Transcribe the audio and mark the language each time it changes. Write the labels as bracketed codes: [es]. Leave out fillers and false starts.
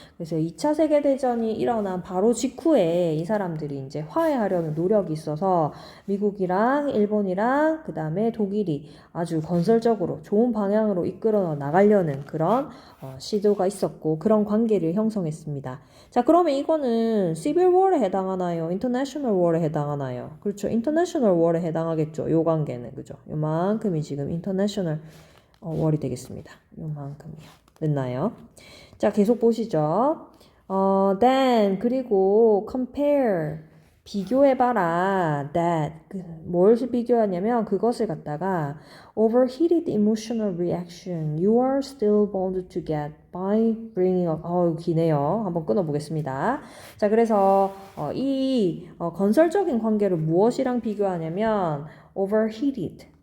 [ko] 그래서 2차 세계대전이 일어난 바로 직후에 이 사람들이 이제 화해하려는 노력이 있어서 미국이랑 일본이랑 그 다음에 독일이 아주 건설적으로 좋은 방향으로 이끌어 나가려는 그런 시도가 있었고 그런 관계를 형성했습니다. 자, 그러면 이거는 Civil War에 해당하나요? International War에 해당하나요? 그렇죠. International War에 해당하겠죠. 요 관계는. 그죠? 요만큼이 지금 International War이 되겠습니다. 요만큼이요. 됐나요? 자, 계속 보시죠. [en] then, [ko] 그리고 [en] compare. [ko] 비교해봐라. [en] that. [ko] 뭘 비교하냐면 그것을 갖다가 [en] overheated emotional reaction you are still bound to get by bringing up. [ko] 기네요. 한번 끊어보겠습니다. 자, 그래서 이 건설적인 관계를 무엇이랑 비교하냐면 overheated.